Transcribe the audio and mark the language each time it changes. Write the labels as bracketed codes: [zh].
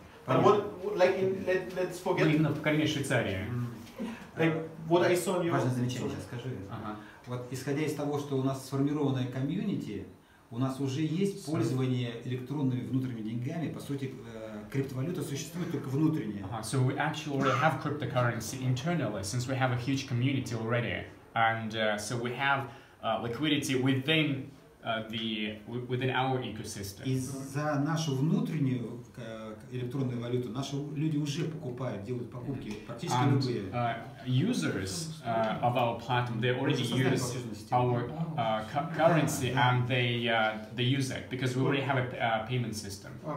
[en] Let's forget. [ru] Именно в поколении Швейцарии. Важное замечание сейчас скажи. Вот исходя из того, что у нас сформированное комьюнити, у нас уже есть пользование электронными внутренними деньгами, по сути, криптовалюта существует только внутренняя. [en] So we actually already have cryptocurrency internally, since we have a huge community already, and so we have liquidity within within our ecosystem. [ru] И за нашу внутреннюю электронную валюту наши люди уже покупают, делают покупки практически любые. [en] Users of our platform, they already use our currency and they use it because we already have a payment system.